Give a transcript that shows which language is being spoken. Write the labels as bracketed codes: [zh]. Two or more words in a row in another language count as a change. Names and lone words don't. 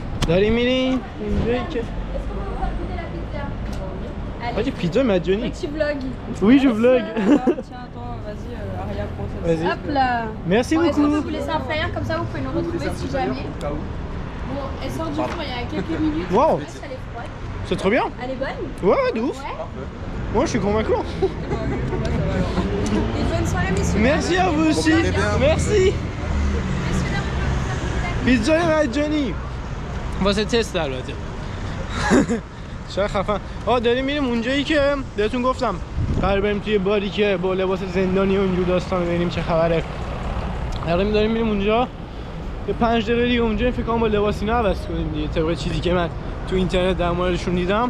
[fa] داریم میریم اونجایی که آجی پیتزا مجانی. [fr] Tu vlogs. Oui, je vlog. Tiens, attends, vas-y, Aria, prends ça. Vas-y. Hop là. Merci Bon, est-ce qu'on peut beaucoup. vous laisser un flyer comme ça vous pouvez nous retrouver si jamais. Bon, elle sort du four il y a quelques minutes. Wow. Elle est froide. C'est trop bien. Elle est bonne. Ouais, de ouf. Ouais. Moi, je suis convaincu. Et bonne soirée, messieurs. Merci à vous aussi. Merci. [fa] پیتزای مجانی واسه تست البته. چرا خفن. داریم میریم اونجایی که بهتون گفتم قرار بریم توی باری که با لباس زندانی و اینجور داستان ببینیم چه خبره. داریم میریم اونجا یه 5 دقیقه دیگه اونجا فکر کنم با لباس اینا عوض کنیم دیگه طبق چیزی که من تو اینترنت در موردشون دیدم.